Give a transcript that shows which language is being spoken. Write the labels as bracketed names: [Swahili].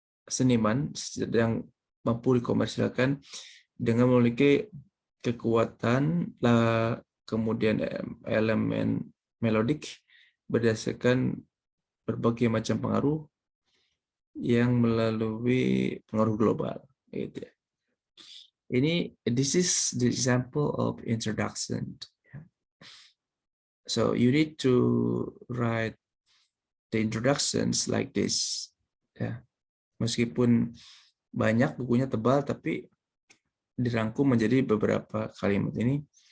[Indonesian] seniman yang mampu dikomersilkan dengan memiliki kekuatan kemudian elemen melodik berdasarkan berbagai macam pengaruh yang melalui pengaruh global, gitu ya. [English] This is the example of introduction. So you need to write the introductions like this. [Indonesian] Ya. Meskipun banyak bukunya tebal, tapi dirangkum menjadi beberapa kalimat ini.